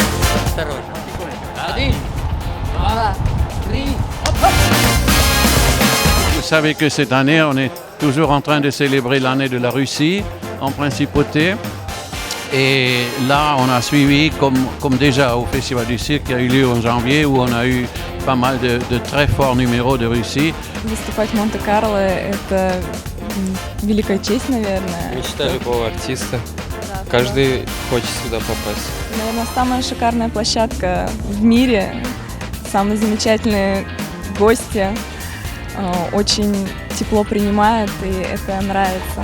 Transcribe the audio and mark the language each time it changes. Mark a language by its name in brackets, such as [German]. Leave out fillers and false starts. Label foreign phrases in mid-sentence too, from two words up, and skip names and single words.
[French] Vous savez que cette année, on est toujours en train de célébrer l'année de la Russie en principauté. Et là, on a suivi, comme déjà au Festival du Cirque qui a eu lieu en janvier, où on a eu pas mal de très forts numéros de Russie. [Russian] Выступать в Монте-Карло – это великая честь, наверное. Мечта любого артиста. Каждый хочет сюда попасть. Наверное, самая шикарная площадка в мире, самые замечательные гости, очень тепло принимают, и это нравится.